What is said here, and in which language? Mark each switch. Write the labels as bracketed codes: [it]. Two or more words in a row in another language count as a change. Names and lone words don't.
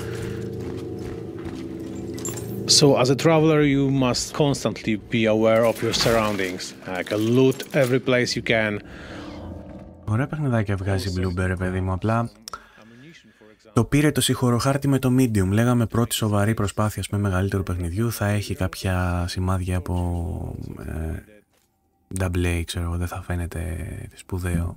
[en] So as a traveler, you must constantly be aware of your surroundings. Like loot every place you can. [el] Ωραία παιχνιδάκια βγάζει Bloober, ρε παιδί μου, απλά Το πήρε το συγχωροχάρτη με το medium. Λέγαμε πρώτη σοβαρή προσπάθεια με μεγαλύτερου παιχνιδιού. Θα έχει κάποια σημάδια από [en] double A, [el] ξέρω, δεν θα φαίνεται σπουδαίο.